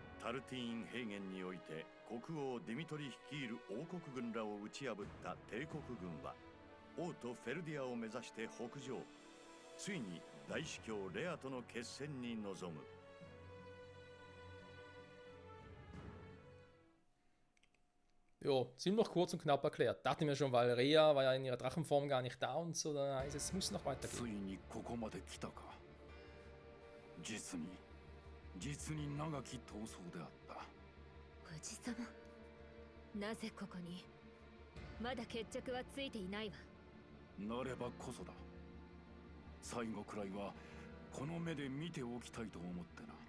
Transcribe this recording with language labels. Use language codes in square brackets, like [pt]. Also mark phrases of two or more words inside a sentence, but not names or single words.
[ja] パルティーン平原において国王ディミトリ率いる王国軍らを打ち破った帝国軍は王とフェルディアを目指して北上。ついに大司教レアとの決戦に臨む。 [de] Ja, ziemlich kurz und knapp erklärt. Dachte mir schon, weil Rhea war ja in ihrer Drachenform gar nicht da und so, dann heißt es, muss noch [ja] つ [de] weitergehen. [ja] いにここまで来たか。実に長き闘争であった。おじさま、なぜここに？まだ決着はついていないわ。なればこそだ。最後くらいはこの目で見ておきたいと思ってな。